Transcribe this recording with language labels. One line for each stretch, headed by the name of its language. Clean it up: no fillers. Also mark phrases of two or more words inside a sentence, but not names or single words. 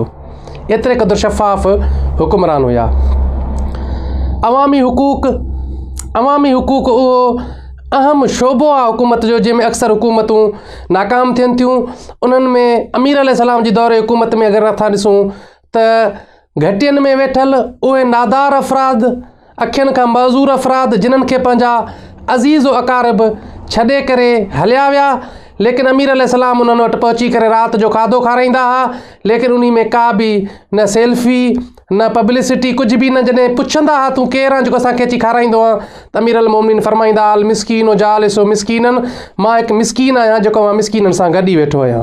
Sindhi: ایترے قدر شفاف حکمران ہویا. عوامی حقوق وہ اہم شعبو ہے حکومت جو جن میں اکثر حکومتوں ناکام تھین تھیوں. انہن میں امیر علیہ السلام جی دور حکومت میں اگر نتھا ॾिसूं تو گھٹین میں ویٹھل اوے نادار افراد अखियुनि खां मज़ूर अफ़राद जिन्हनि खे पंहिंजा अज़ीज़ अकारब छॾे करे हलिया विया, लेकिन अमीर अलैहिस्सलाम उन्हनि वटि पहुची करे राति जो खाधो खाराईंदा हुआ, लेकिन उन में का बि न सेल्फी न पब्लिसिटी, कुझु बि न। जॾहिं पुछंदा हुआ तूं केरु आहे जेको असांखे अची खाराईंदो आहे, त अमीर अल मोमिनीन फरमाईंदा
Arabic: المسكين جالس مسكينا,
Sindhi: मां हिकु मिस्कीन आहियां जेको मां मिस्कीननि सां गॾु ई वेठो आहियां।